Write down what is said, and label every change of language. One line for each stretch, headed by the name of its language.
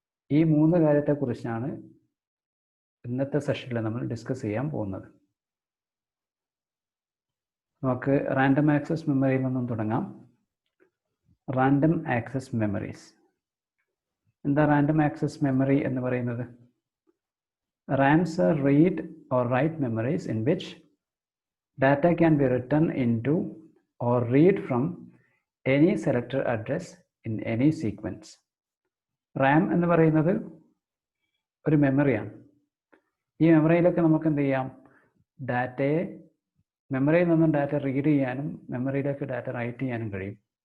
Malayalam: ഈ മൂന്ന് കാര്യത്തെക്കുറിച്ചാണ് ഇന്നത്തെ സെഷനിൽ നമ്മൾ ഡിസ്കസ് ചെയ്യാൻ പോകുന്നത്. നമുക്ക് റാൻഡം ആക്സസ് മെമ്മറിയിൽ നിന്നും തുടങ്ങാം. Random access memories. എന്താ റാൻഡം ആക്സസ് മെമ്മറി എന്ന് പറയുന്നത്?
English: RAMs are read or write memories in which data can be written into or read from any selected address in any sequence.
Malayalam: RAM എന്ന് പറയുന്നത് ഒരു മെമ്മറിയാണ്. ഈ മെമ്മറിയിലൊക്കെ നമുക്ക് എന്ത് ചെയ്യാം? ഡാറ്റയെ മെമ്മറിയിൽ നിന്നും ഡാറ്റ റീഡ് ചെയ്യാനും മെമ്മറിയിലേക്ക് ഡാറ്റ റൈറ്റ് ചെയ്യാനും കഴിയും.